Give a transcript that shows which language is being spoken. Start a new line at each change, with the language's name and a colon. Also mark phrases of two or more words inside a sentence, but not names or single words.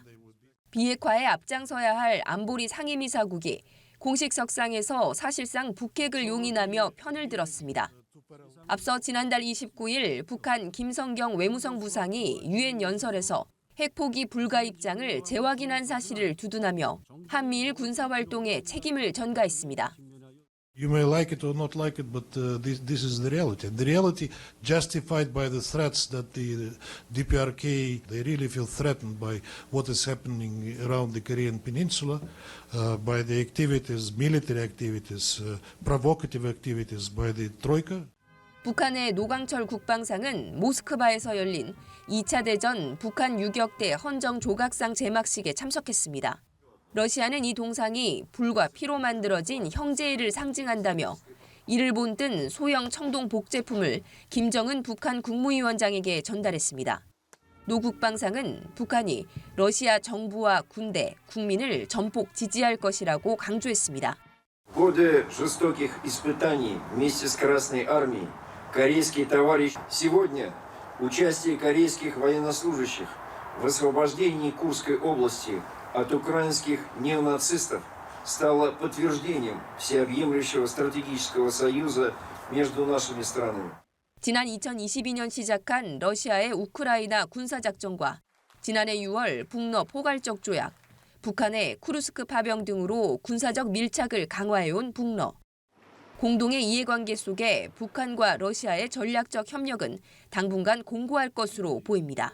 Korean: 비핵화에 앞장서야 할 안보리 상임이사국이 공식 석상에서 사실상 북핵을 용인하며 편을 들었습니다. 앞서 지난달 29일 북한 김성경 외무성 부상이 유엔 연설에서 핵 포기 불가 입장을 재확인한 사실을 두둔하며 한미일 군사활동에 책임을 전가했습니다.
English: You may like it or not like it, but this is the reality. The reality justified by the threats that the DPRK, they really feel threatened by what is happening around the Korean Peninsula, by the activities, military activities, provocative activities by the Troika.
Korean: 북한의 노광철 국방상은 모스크바에서 열린 2차 대전 북한 유격대 헌정 조각상 제막식에 참석했습니다. 러시아는 이 동상이 불과 피로 만들어진 형제애를 상징한다며 이를 본뜬 소형 청동 복제품을 김정은 북한 국무위원장에게 전달했습니다. 노 국방상은 북한이 러시아 정부와 군대, 국민을 전폭 지지할 것이라고 강조했습니다.
Russian: В ходе жестоких испытаний вместе с Красной армией корейские товарищи сегодня участие корейских военнослужащих в освобождении Курской области от украинских неонацистов стало подтверждением всеобъемлющего стратегического союза между нашими странами.
Korean: 지난 2022년 시작한 러시아의 우크라이나 군사작전과 지난해 6월 북러 포괄적 조약, 북한의 쿠르스크 파병 등으로 군사적 밀착을 강화해온 북러. 공동의 이해관계 속에 북한과 러시아의 전략적 협력은 당분간 공고할 것으로 보입니다.